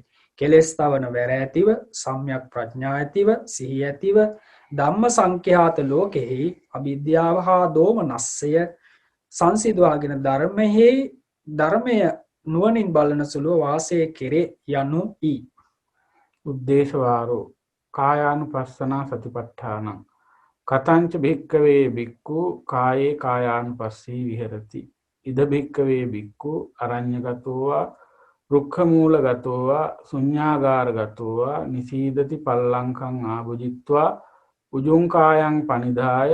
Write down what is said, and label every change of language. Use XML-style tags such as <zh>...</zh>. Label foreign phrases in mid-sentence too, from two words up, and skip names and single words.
<si>කෙලෙස් තවන වැර ඇතිව සම්‍යක් ප්‍රඥා ඇතිව සිහි ඇතිව ධම්ම සංඛ්‍යාත ලෝකෙහි අවිද්‍යාව හා දෝමනස්සය සංසිඳවාගෙන ධර්මය නුවණින් බලන සුළුව වාසය කෙරේ යනු ඊ.</si> <pi>උද්දේශවාරෝ කායානුපස්සනා සතිපට්ඨානං කතංච භික්කවේ බික්ඛු කායේ කායානුපස්සී විහෙරති ඉද භික්කවේ බික්ඛු අරඤ්ඤගතෝවා රුක්ඛමූලගතෝවා ශුඤ්ඤාගාරගතෝවා නිසීදති පල්ලංකං ආභුජිත්වා උජුං කායං පනිදාය</pi>